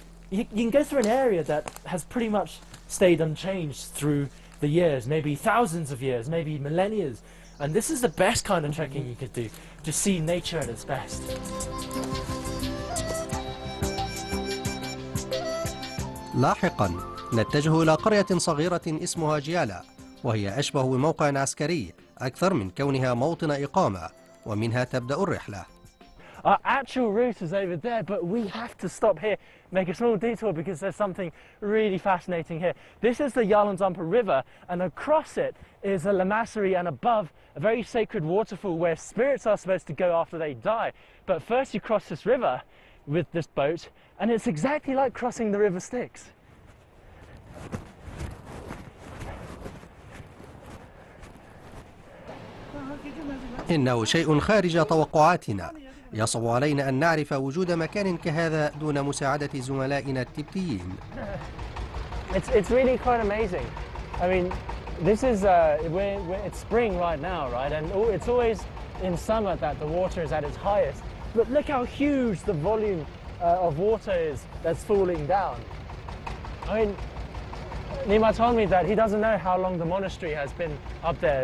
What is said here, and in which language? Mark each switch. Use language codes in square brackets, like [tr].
[en] You can go through an area that has pretty much stayed unchanged through the years, maybe thousands of years, maybe millennia, and this is the best kind of trekking you could do, to see nature at its best. [ar] لاحقا نتجه إلى قرية صغيرة اسمها جيالا، وهي أشبه بموقع عسكري أكثر من كونها موطن إقامة، ومنها تبدأ الرحلة. [en] Our actual route is over there, but we have to stop here, make a small detour, because there's something really fascinating here. This is the Yarlong-Zampa River, and across it is a lamasery, and above a very sacred waterfall where spirits are supposed to go after they die. But first you cross this river with this boat, and it's exactly like crossing the River Styx. [ar] إنه شيء خارج توقعاتنا. يصعب علينا أن نعرف وجود مكان كهذا دون مساعدة زملائنا التبتيين. [en] It's really quite amazing. I mean, this is it's spring right now, right? And it's always in summer that the water is at its highest. But look how huge the volume of water is that's falling down. I mean, Nima told me that he doesn't know how long the monastery has been up there.